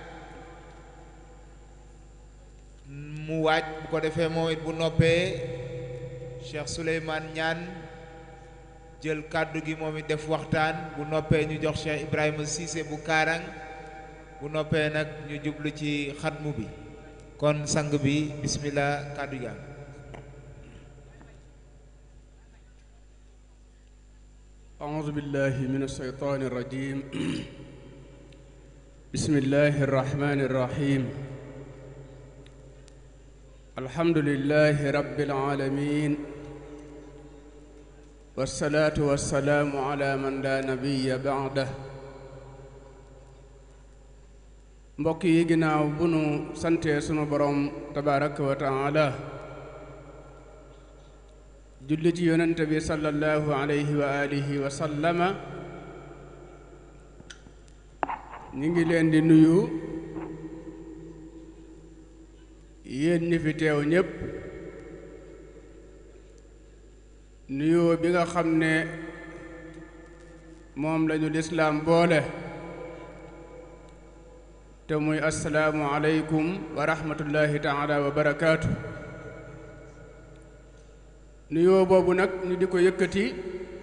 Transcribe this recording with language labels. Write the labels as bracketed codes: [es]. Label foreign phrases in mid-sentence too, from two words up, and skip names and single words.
[wo] mu waaj bu ko defee moom it bu noppee Cheikh Souleymane Niane jël kàddu gi moom it def waxtaan bu noppee ñu jox Cheikh Ibrahima Cissé bu Kaarang bu noppee nag ñu jublu ci xatmu bi kon sang bi bismillah kàddu gi [ar] أعوذ بالله من الشيطان الرجيم بسم الله الرحمن الرحيم الحمد لله رب العالمين والصلاة والسلام على من لا نبي بعده [wo] mbokk yi ginnaaw bu nu santee sunu borom [ar] تبارك وتعالى [wo] julli ci yonente bi [ar] صلى الله عليه وعلى آله وسلم [wo] ñi ngi leen di nuyu yéen ñi fi teew ñépp nuyoo bi nga xam ne moom lañu lislaam boole te muy [ar] السلام عليكم ورحمة الله تعالى وبركاته [wo] nuyoo boobu nag ñu di ko yëkkati